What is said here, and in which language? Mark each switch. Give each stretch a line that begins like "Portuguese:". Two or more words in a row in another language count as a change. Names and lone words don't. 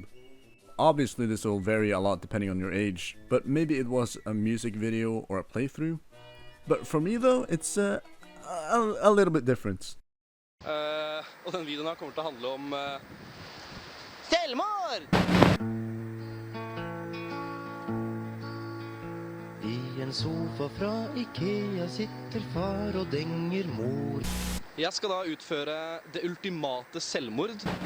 English: Obviously this will vary a lot depending on your age, but maybe it was a music video or a playthrough. But for me though, it's a little bit different.
Norwegian: Og den videoen her kommer til å handle om selvmord! I en sofa fra Ikea sitter far og denger mor. Jeg skal da utføre det ultimate selvmord.